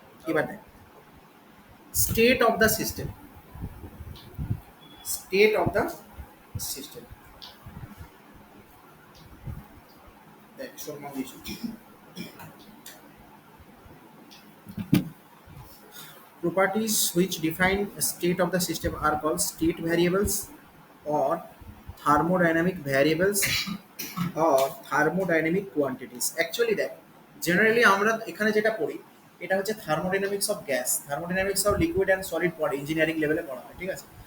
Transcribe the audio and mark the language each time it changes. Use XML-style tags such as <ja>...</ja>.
<bn>এবার দেখ state of the system, state of the system দেখ সম্মান দিয়েছি।</bn> <en>Properties which define a state of the system are called state variables or thermodynamic variables or thermodynamic quantities.</en> <bn>Actually দেখ generally আমরা এখানে যেটা পড়ি এটা হচ্ছে thermodynamics of gas, thermodynamics of liquid and solid পড়ে ইঞ্জিনিয়ারিং লেভেলে পড়া হয়, ঠিক আছে।</bn>